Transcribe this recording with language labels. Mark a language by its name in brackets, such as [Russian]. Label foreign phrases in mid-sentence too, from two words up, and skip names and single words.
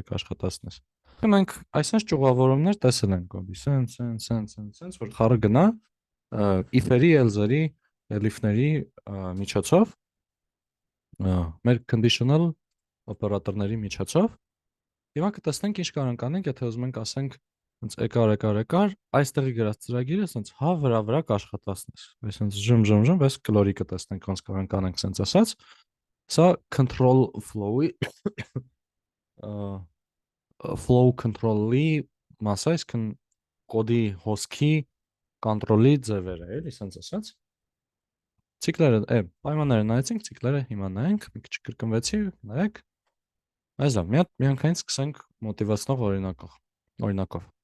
[Armenian] կաշխատացնես։ Ու մենք այսպես ճյուղավորումներ տեսել ենք կոդի, սենց որ խառը գնա if-երի, else-երի, elif-ների միջոցով, մեր conditional օպերատորների միջոցով։ Հիմա կտեսնենք ինչ կարող ենք անենք, եթե ուզում ենք ասենք սենց եկար, այստեղի գրած ծրագիրը սենց հա վրա կաշխատացնես։ Այս սենց ժմ, այս կլորի կտեսնենք ոնց կարող ենք անենք սենց ասած։ Սա [English] control flow- [Armenian] ի [English] flow control- [Armenian] ի մասը, այսինքն կոդի հոսքի կոնտրոլի ձևերը, էլի սենց ասած։ Ցիկլերը, պայմանները նայեցինք, ցիկլերը հիմա նայենք, մի քիչ կրկնվեցի, նայեք։ Այս լավ, միանգամից սկսենք մոտիվացնող օրինակով։